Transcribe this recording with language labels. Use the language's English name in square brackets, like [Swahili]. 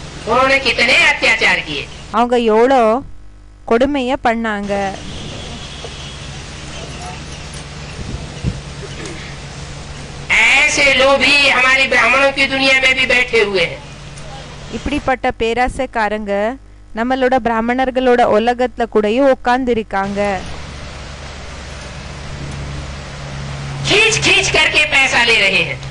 [Hindi] उन्होंने कितने अत्याचार किए, [Tamil] அவங்க எவ்வளோ கொடுமைய பண்ணாங்க. [Hindi] ऐसे लोभी हमारी ब्राह्मणों की दुनिया में भी बैठे हुए हैं, [Tamil] இப்படிப்பட்ட பேராசைக்காரங்க நம்மளோட பிராமணர்களோட உலகத்துல கூடயும் உட்கார்ந்து இருக்காங்க. [Hindi] खींच खींच करके पैसा ले रहे हैं,